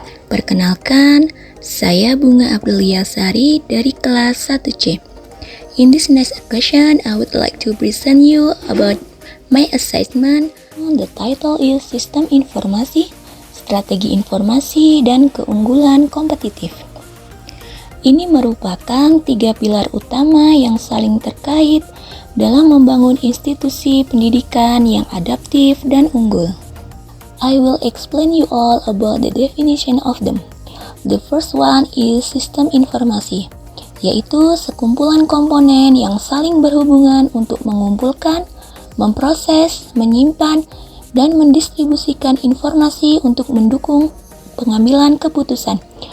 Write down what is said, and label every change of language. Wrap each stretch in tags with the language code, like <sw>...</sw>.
<id>Perkenalkan, saya Bunga Abduliasari dari kelas 1C.</id> <en>In this next occasion, I would like to present you about my assignment. The title is</en> <id>Sistem Informasi, Strategi Informasi, dan Keunggulan Kompetitif. Ini merupakan 3 pilar utama yang saling terkait dalam membangun institusi pendidikan yang adaptif dan unggul.</id> <en>I will explain you all about the definition of them. The first one is</en> <id>sistem informasi, yaitu sekumpulan komponen yang saling berhubungan untuk mengumpulkan, memproses, menyimpan, dan mendistribusikan informasi untuk mendukung pengambilan keputusan.</id>